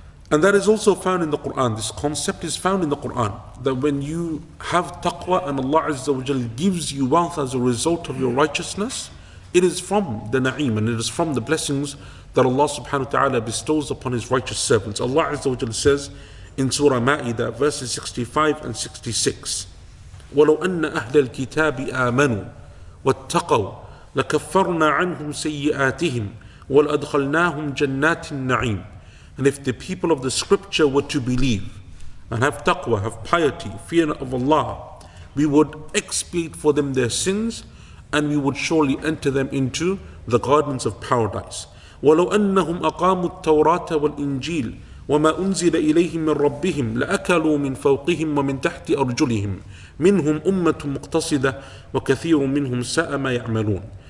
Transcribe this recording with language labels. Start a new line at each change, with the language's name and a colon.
English: And that is also found in the Quran. This concept is found in the Quran, that when you have taqwa and Allah Azza wa Jal gives you wealth as a result of your righteousness, it is from the na'im, and it is from the blessings that Allah subhanahu wa ta'ala bestows upon His righteous servants. Allah Azza wa Jal says in Surah Ma'idah, verses 65 and 66,
Arabic: وَلَوْ أَنَّ أَهْلَ الْكِتَابِ آمَنُوا وَاتَّقَوْا لَكَفَّرْنَا عَنْهُمْ سَيِّئَاتِهِمْ وَلَأَدْخَلْنَاهُمْ جَنَّاتِ النَّعِيمِ.
English: And if the people of the scripture were to believe and have taqwa, have piety, fear of Allah, we would expiate for them their sins, and we would surely enter them into the gardens of paradise.
Arabic: وَلَوْ أَنَّهُمْ أَقَامُوا التَّوْرَاةَ وَالْإِنْجِيلَ وَمَا أُنزِلَ إِلَيْهِمْ مِنْ رَبِّهِمْ لَأَكَلُوا مِنْ فَوْقِهِمْ وَمِنْ تَحْتِ أَرْجُلِهِمْ مِنْهُمْ أُمَّةٌ مُقْتَصِدَةٌ وَكَثِيرٌ مِنْهُمْ سَاءَ مَا يَعْمَلُونَ.